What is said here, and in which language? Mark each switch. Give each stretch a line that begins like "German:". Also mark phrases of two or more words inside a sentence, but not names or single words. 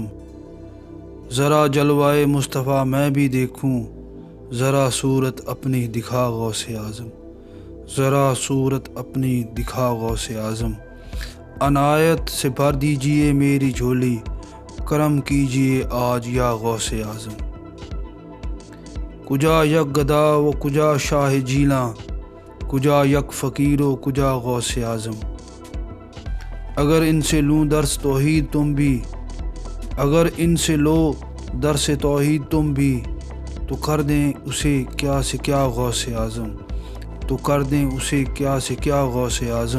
Urdu: ذرا جلوائے مصطفیٰ میں بھی دیکھوں، ذرا صورت اپنی دکھا غوث اعظم، ذرا صورت اپنی دکھا غوث اعظم۔ عنایت سے بھر دیجئے میری جھولی، کرم کیجئے آج یا غوث اعظم۔
Persian: کجا یک گدا و کجا شاہ جیلاں، کجا یک فقیر و کجا غوث اعظم۔
Urdu: اگر ان سے لوں درس توحید تم بھی، اگر ان سے لو درس توحید تم بھی، تو کر دیں اسے کیا سے کیا غوث اعظم، تو کر دیں اسے کیا سے کیا غوث اعظم۔